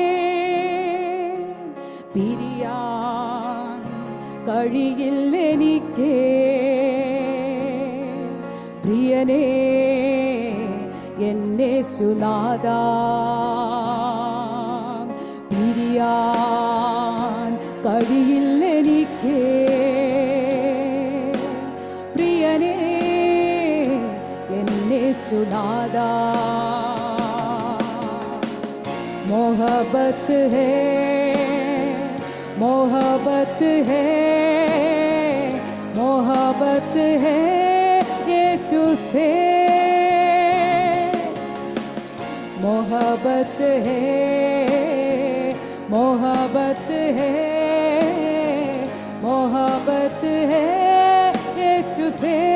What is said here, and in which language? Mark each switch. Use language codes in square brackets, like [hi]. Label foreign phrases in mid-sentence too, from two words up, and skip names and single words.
[ml] പിരിയാൻ കഴിയില്ലെനിക്ക് പ്രിയനേ എന്നേശുനാഥാ, പിരിയാൻ കഴിയില്ലെനിക്ക് പ്രിയനേ എന്നേശുനാഥാ. [hi] मोहब्बत है, मोहब्बत है, मोहब्बत है यीशु से, मोहब्बत है, मोहब्बत है, मोहब्बत है यीशु से.